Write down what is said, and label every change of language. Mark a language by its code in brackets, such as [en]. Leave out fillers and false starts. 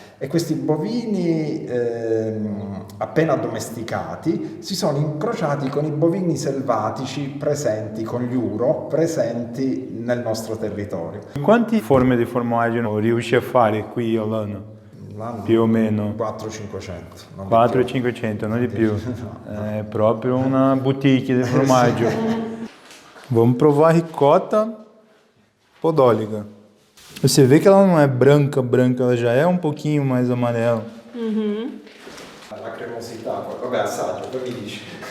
[it] E questi bovini appena addomesticati si sono incrociati con i bovini selvatici presenti, con gli uro presenti nel nostro territorio. Quante forme di formaggio riesci a fare qui all'anno? Più o meno 400-500. 400-500, non di più. È proprio una boutique di formaggio. [pt] Vamos provar a ricota podólica. Você vê que ela não é branca, ela já é um pouquinho mais amarela. [it] La cremosità, vabbè, assaggio, poi mi dici.